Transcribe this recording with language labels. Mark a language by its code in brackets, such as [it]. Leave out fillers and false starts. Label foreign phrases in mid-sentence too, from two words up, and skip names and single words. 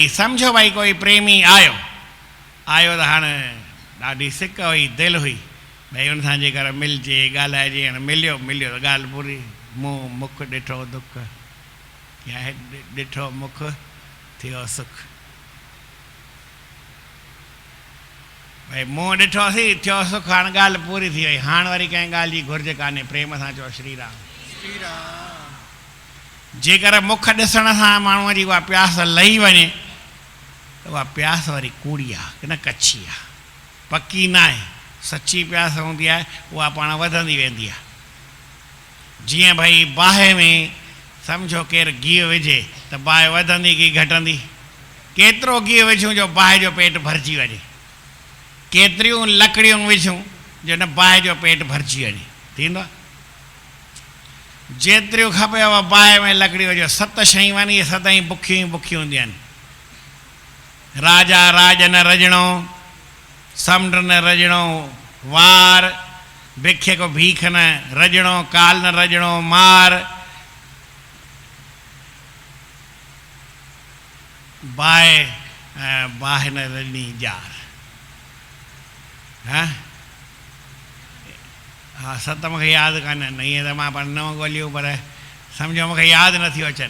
[sd] सम्झो भई कोई प्रेमी आयो त हाणे ॾाढी सिक हुई, दिलि हुई भई हुन सां जेकर मिलिजे ॻाल्हाइजे, हाणे मिलियो त ॻाल्हि पूरी। मुंहुं मुख ॾिठो दुख, या ॾिठो मुख थियो सुख। भई मुंहुं ॾिठोसीं थियो सुख, हाणे ॻाल्हि पूरी थी वई। हाणे वरी कंहिं ॻाल्हि जी घुरिज कान्हे, प्रेम सां चओ श्री राम। जेकर मुख ॾिसण सां माण्हूअ जी उहा प्यास लही वञे त उहा प्यास वरी कूड़ी आहे न कच्छी आहे, पकी न आहे। सची प्यास हूंदी आहे उहा पाण वधंदी वेंदी आहे। जीअं भई बाहि में सम्झो केरु गिहु विझे त बाहि वधंदी की घटंदी? केतिरो गिहु विझूं जो बाहि जो पेट भरिजी वञे, केतिरियूं लकड़ियूं विझूं जो न बाहि जो पेट भरिजी वञे, थींदो? जेतिरियूं खपेव बाहि में लकड़ियूं विझो। 7 शयूं आहिनि, इहे 7 बुखियूं ई बुखियूं हूंदियूं आहिनि। राजा राज न रजणो, समुंड न रजणो, वार भिखे को भीख न रजणो, काल न रजणो, मार बाहि न रजणी जार। हा 7 मूंखे यादि कान्हनि, ईअं त मां पाण न ॻोल्हियूं, पर सम्झो मूंखे यादि नथियूं अचनि।